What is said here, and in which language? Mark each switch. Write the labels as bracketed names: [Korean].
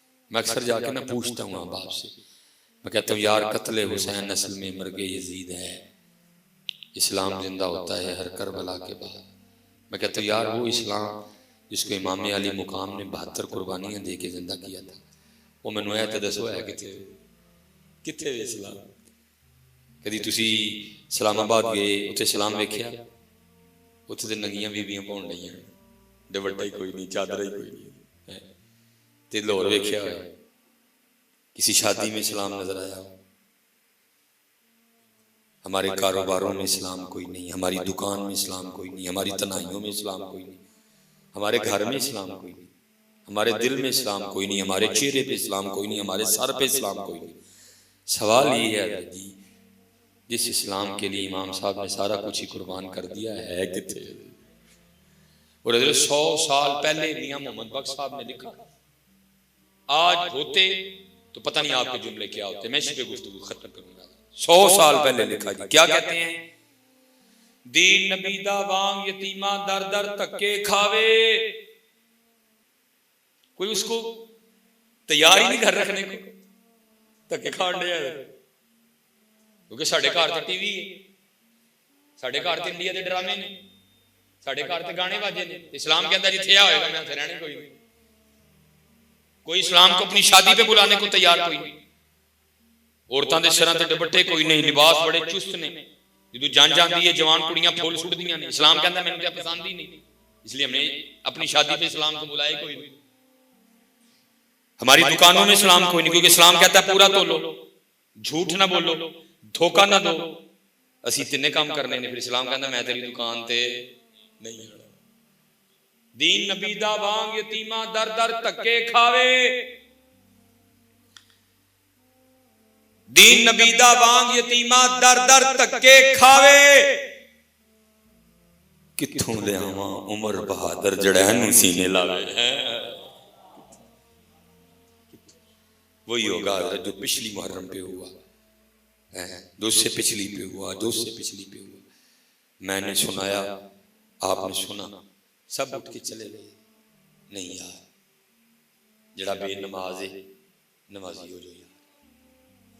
[Urdu] میں اکثر جا کے نہ پوچھتا ہوں آپ باپ سے, میں کہتا ہوں یار قتل حسین نسل میں مرگ یزید ہے, اسلام زندہ ہوتا ہے ہر کربلا کے بعد. میں کہتا ہوں یار وہ اسلام جس کو امام علی مقام نے 72 قربانیاں دے کے زندہ کیا تھا [Punjabi] وہ میں نویا تے دسو ہے کتھے اسلام. کدی تسی اسلام آباد گئے اتنے اسلام ویکھیا؟ اتنے تے ننگیاں بیبیاں پاؤن لگیاں, دوپٹہ ہی کوئی نہیں, چادر ہی کوئی نہیں. تے لاہور ویکھیا ہوا [Urdu] کسی شادی میں اسلام نظر آیا؟ ہمارے کاروباروں میں اسلام کوئی نہیں, ہماری دکان میں اسلام کوئی نہیں, ہماری تنہائیوں میں اسلام کوئی نہیں, ہمارے گھر میں اسلام کوئی نہیں, ہمارے دل میں اسلام کوئی نہیں, ہمارے چہرے پہ اسلام کوئی نہیں, ہمارے سر پہ اسلام کوئی نہیں. سوال یہ ہے جی جس اسلام کے لیے امام صاحب نے سارا کچھ ہی قربان کر دیا ہے کتنے؟ اور حضرت 100 سال پہلے میاں محمد بخش صاحب نے لکھا, آج ہوتے تو پتہ نہیں آپ کے جملے کیا ہوتے. میں اسی پہ گفتگو ختم کروں گا. 100 سال پہلے لکھا جی, کیا کہتے ہیں؟ [Punjabi] دین نبی دا وانگ یتیمہ در در تکے کھاوے. [Urdu] کوئی اس کو تیار ہی نہیں گھر رکھنے کو, [Punjabi] تکے کھان دیا ہے. کیونکہ ساڑھے گھر تے ٹی وی ہے, ساڑھے گھر تے انڈیا دے ڈرامے نے, ساڑھے گھر تے گانے باجے نے. [Urdu] اسلام کے اندر [Punjabi] جتھے ہوئے گا میں اتنے رہنے کوئی نہیں. [Urdu] کوئی اسلام کو اپنی شادی پہ بلانے کو تیار کوئی نہیں. [Punjabi] عورتاں دے سراں تے دوپٹے کوئی نہیں, لباس بڑے چست نے. جدوں جان جاندی ہے جوان کڑیاں پھول سٹ دیاں نے. اسلام کہندا ہے مینوں تے پسند ہی نہیں, [Urdu] اس لیے ہم نے اپنی شادی پہ اسلام کو بلائے کوئی نہیں. ہماری دکانوں میں اسلام کوئی نہیں, کیونکہ اسلام کہتا ہے پورا تولو, جھوٹ نہ بولو, دھوکہ نہ دو. [Punjabi] اسی تینے کام کرنے نے, پھر اسلام کہندا میں تیری دکان تے نہیں آنا. دین نبی دا وانگ یتیماں در در تکے کھاوے، دین نبی دا وانگ یتیماں در در تکے کھاوے، کتھوں لے آواں عمر بہادر جڑین سینے لاوے. [Urdu] وہی ہوگا جو پچھلی محرم پہ ہوا، جو اس سے پچھلی پہ ہوا، جو اس سے پچھلی پہ ہوا. میں نے سنایا، آپ نے سنا، سب اٹھ کے چلے گئے. [Punjabi] نہیں یار، جڑا بے نماز ہے نمازی ہو جو یار.